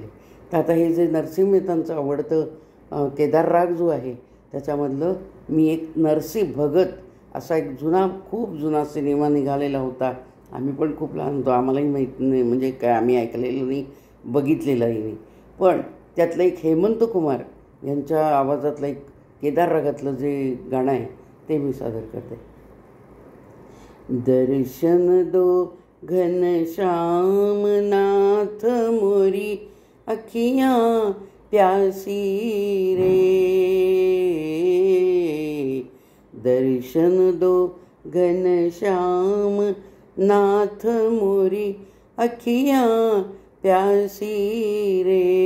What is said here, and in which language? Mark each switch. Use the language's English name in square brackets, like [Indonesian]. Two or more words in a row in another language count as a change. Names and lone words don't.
[Marathi] तर आता हे जे नरसिंह मेहतांचं आवडतं केदार राग जो आहे त्याच्यामधलं मी एक नरसिंह भगत असा एक खूप जुना सिनेमा निघालेला होता. आम्ही पण खूप लहान होतो, आम्हालाही माहीत नाही, म्हणजे काय आम्ही ऐकलेलं नाही, बघितलेलंही नाही. पण त्यातलं एक हेमंत कुमार यांच्या आवाजातलं एक केदार रागातलं जे गाणं आहे ते मी सादर करते. [Hindi] दर्शन दो घनश्याम नाथ मोरी अखियाँ प्यासी रे. दर्शन दो घनश्याम नाथ मोरी अखियाँ प्यासी रे.